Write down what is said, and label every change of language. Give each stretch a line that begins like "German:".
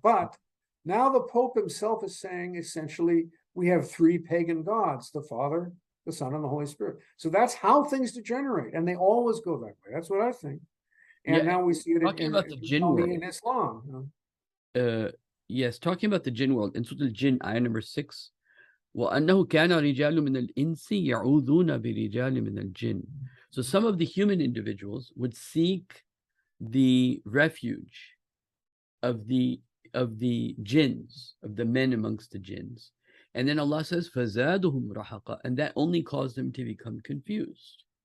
English: But now the Pope himself is saying, essentially, we have three pagan gods, the Father, the Son, and the Holy Spirit. So that's how things degenerate, and they always go that way. That's what I think. And now we see it about the jinn world in Islam. Yes, talking about the jinn world, in Surah Al-Jinn, ayah number 6,
Arabic: وأنه كان رجال من الإنس يعوذون برجال من الجن.
English: So some of the human individuals would seek the refuge of the jinns, of the men amongst the jinns. And then Allah says,
Arabic: فَزَادُهُمْ رَحَقًا,
English: and that only caused them to become confused.